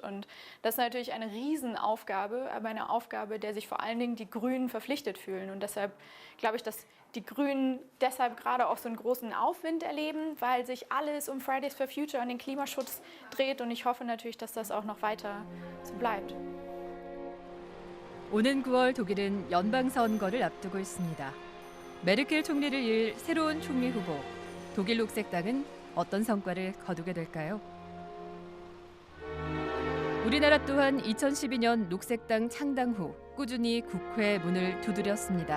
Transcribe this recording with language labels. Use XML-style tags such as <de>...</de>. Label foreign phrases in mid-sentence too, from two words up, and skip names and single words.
<de>Und das ist natürlich eine Riesenaufgabe, aber eine Aufgabe, der sich vor allen Dingen die Grünen verpflichtet fühlen. Und deshalb glaube ich, dass die Grünen deshalb gerade auch so einen großen Aufwind erleben, weil sich alles um Fridays for Future und den Klimaschutz dreht. Und ich hoffe natürlich, dass das auch noch weiter so bleibt.</de> <ko>오는 9월 독일은 연방선거를 앞두고 있습니다. 메르켈 총리를 이을 새로운 총리 후보. 독일 녹색당은 어떤 성과를 거두게 될까요? 우리나라 또한 2012년 녹색당 창당 후 꾸준히 국회 문을 두드렸습니다.</ko>